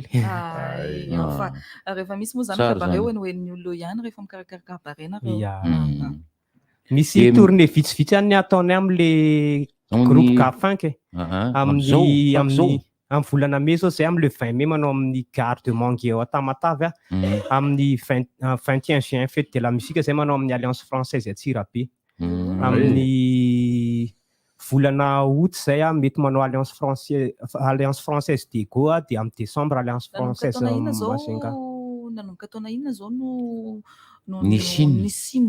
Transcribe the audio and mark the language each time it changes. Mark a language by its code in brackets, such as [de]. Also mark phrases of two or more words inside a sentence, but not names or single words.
[mg] Rehefa misy moa zany cabaret hoenoen'ny olona ihany rehefa mikarakara cabaret nareo. Misy tournée vitsivitsy ihany ataonay amin' [fr] le groupe [mg] Gafunk amin'ny volana mai zao zay amin'ny [fr] le 20 mai [mg] manao amin'ny Gare de Manguier à Tamatavy amin'ny 21 juin fête de la musique zay manao amin'ny Alliance Française à Tsirabe. Amin'ny volana août zay mety manao Alliance Française de Go dia amin'ny décembre Alliance Française Masinga. Nanomboka taona inona zao no Nisiny